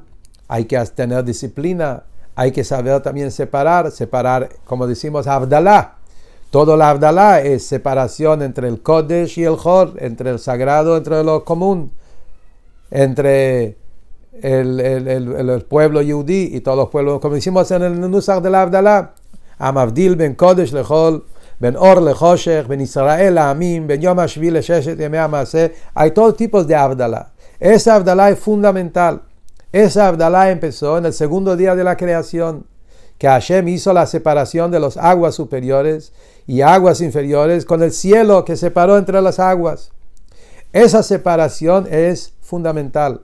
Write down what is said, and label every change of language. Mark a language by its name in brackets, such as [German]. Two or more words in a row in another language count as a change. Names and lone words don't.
[Spanish] Hay que tener disciplina, hay que saber también separar, como decimos, Havdalah. Todo la Havdalah es separación entre el Kodesh y el Hor, entre el sagrado, entre lo común, entre el pueblo Yehudí y todos los pueblos, como decimos en el Nusach de la Havdalah, [Hebrew] המבדיל בין קודש לחול בין אור לחושך בין ישראל לעמים בין יום השביעי לששת ימי המעשה. [Spanish] Hay todos tipos de Havdalah. Esa Havdalah es fundamental. Esa Havdalah empezó en el segundo día de la creación, que Hashem hizo la separación de las aguas superiores y aguas inferiores con el cielo que separó entre las aguas. Esa separación es fundamental.